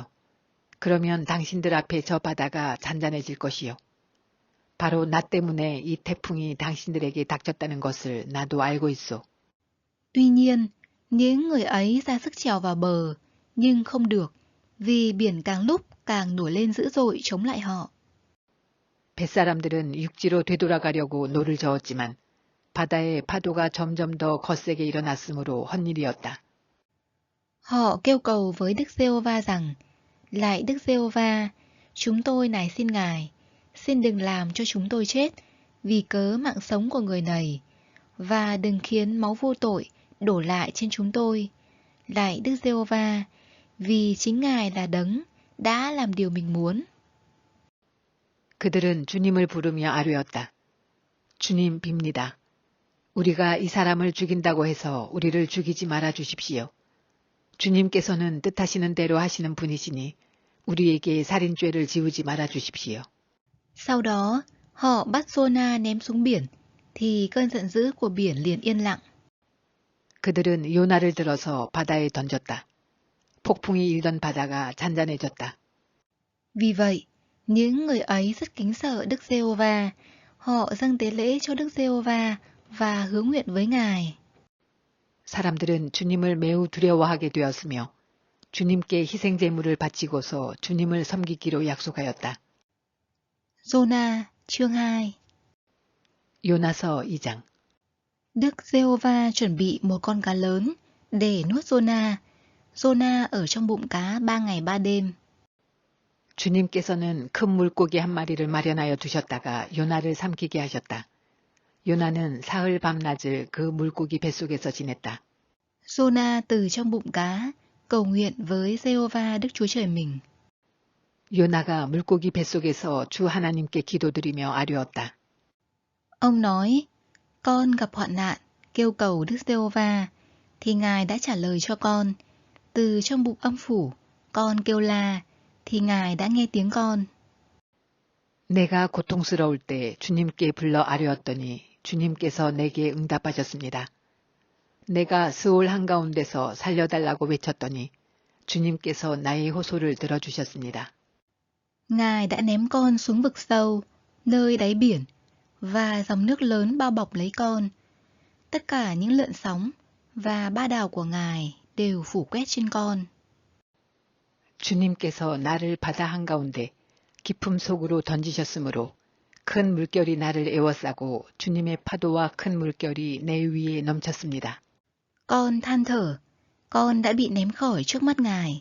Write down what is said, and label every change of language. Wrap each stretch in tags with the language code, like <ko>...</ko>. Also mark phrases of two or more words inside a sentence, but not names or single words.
<ko>그러면 당신들 앞에 저 바다가 잔잔해질 것이요. 바로 나 때문에 이 태풍이 당신들에게 닥쳤다는 것을 나도 알고 있소.</ko> <vi>Tuy nhiên, những người ấy ra sức trèo vào bờ, nhưng không được, vì biển càng lúc càng nổi lên dữ dội chống lại họ.</vi> <ko>뱃사람들은 육지로 되돌아가려고 노를 저었지만 바다의 파도가 점점 더 거세게 일어났으므로 헛일이었다.</ko> <vi>Họ kêu cầu với Đức Giê-hô-va rằng, lạy Đức Giê-hô-va, chúng tôi nài xin Ngài, xin đừng làm cho chúng tôi chết vì cớ mạng sống của người này, và đừng khiến máu vô tội đổ lại trên chúng tôi. Lạy Đức Giê-hô-va, vì chính Ngài là đấng đã làm điều mình muốn.</vi> <ko>그들은 주님을 부르며 아뢰었다. 주님 빕니다. 우리가 이 사람을 죽인다고 해서 우리를 죽이지 말아 주십시오. 주님께서는 뜻하시는 대로 하시는 분이시니 우리에게 살인죄를 지우지 말아 주십시오.</ko> <vi>Sau đó, họ bắt Giô-na ném xuống biển, thì cơn giận dữ của biển liền yên lặng.</vi> <ko>그들은 요나를 들어서 바다에 던졌다. 폭풍이 일던 바다가 잔잔해졌다.</ko> <vi>Vì vậy, những người ấy rất kính sợ Đức Giê-hô-va, họ dâng tế lễ cho Đức Giê-hô-va và hứa nguyện với Ngài.</vi> <ko>사람들은 주님을 매우 두려워하게 되었으며 주님께 희생 제물을 바치고서 주님을 섬기기로 약속하였다.</ko> <vi>Giô-na, chương 2.</vi> <ko>요나서 2장.</ko> <vi>Đức Giê-hô-va chuẩn bị một con cá lớn để nuốt Giô-na. Giô-na ở trong bụng cá 3 ngày 3 đêm.</vi> <ko>주님께서는 큰 물고기 한 마리를 마련하여 두셨다가 요나를 삼키게 하셨다. 요나는 사흘 밤낮을 그 물고기 뱃속에서 지냈다.</ko> <vi>Giô-na từ trong bụng cá cầu nguyện với Giê-hô-va Đức Chúa Trời mình.</vi> <ko>요나가 물고기 뱃속에서 주 하나님께 기도드리며 아뢰었다.</ko> <vi>Ông nói, con gặp hoạn nạn, kêu cầu Đức Giê-hô-va, thì Ngài đã trả lời cho con. Từ trong bụng âm phủ, con kêu la, thì Ngài đã nghe tiếng con.</vi> <ko>내가 고통스러울 때 주님께 불러 아뢰었더니 주님께서 내게 응답하셨습니다. 내가 스올 한가운데서 살려달라고 외쳤더니 주님께서 나의 호소를 들어주셨습니다.</ko> <vi>Ngài đã ném con xuống vực sâu, nơi đáy biển, và dòng nước lớn bao bọc lấy con. Tất cả những lượn sóng và ba đào của Ngài đều phủ quét trên con.</vi> <ko>주님께서 나를 바다 한가운데 깊음 속으로 던지셨으므로 큰 물결이 나를 에워싸고 주님의 파도와 큰 물결이 내 위에 넘쳤습니다.</ko> <vi>Con than thở, con đã bị ném khỏi trước mắt Ngài.</vi>